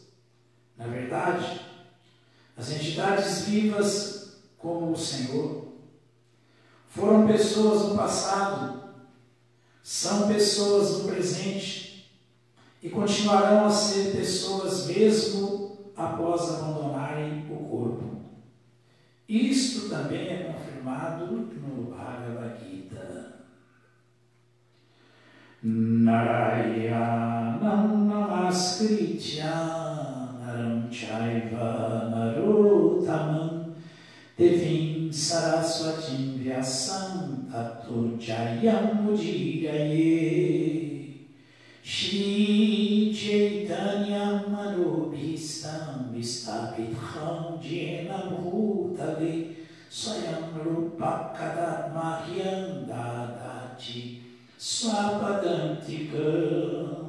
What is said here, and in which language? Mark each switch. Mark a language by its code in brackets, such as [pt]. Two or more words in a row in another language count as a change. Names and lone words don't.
[pt] Na verdade, as entidades vivas como o Senhor foram pessoas no passado, são pessoas no presente e continuarão a ser pessoas mesmo após abandonarem o corpo. Isto também é confirmado no Bhagavad Gita. [sa] Narayanam namaskritya naram chaiva narottamam devim saraswatim vyasam tato jayam mudiraye Shri Chaitanya manobhistam vistapitham jena bhutale swayam rupa kadatmahyam dadati swapadantikam.